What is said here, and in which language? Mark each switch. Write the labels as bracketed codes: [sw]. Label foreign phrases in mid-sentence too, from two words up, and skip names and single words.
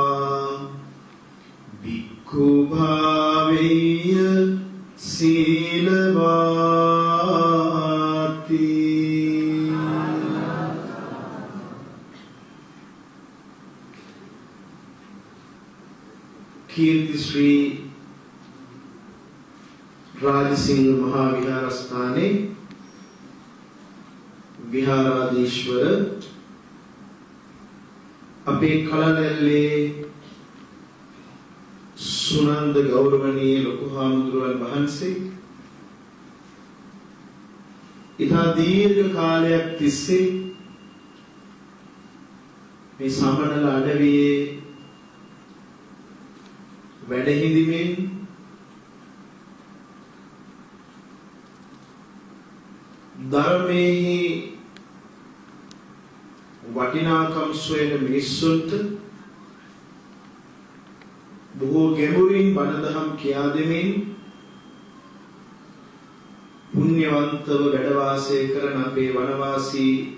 [pi] bhikkhu bhāveya sīlavāti [si] Kirti Sri Rajasingh Mahaviharasthāne විහාරාධීශ්වර අපේ කලනැල්ලේ සුනන්ද ගෞරවනීය ලොකු හාමුදුරුවන් වහන්සේ ඉතා දීර්ඝ කාලයක් තිස්සේ මේ සමනල අඩවියේ වැඩ හිඳිමින් ධර්මයේ වටිනාකම් සොයන මිනිස්සුන්ට බොහෝ ගැඹුරින් බණ දහම් කියා දෙමින් පුණ්‍යවන්තව වැඩ වාසය කරන අපේ වනවාසී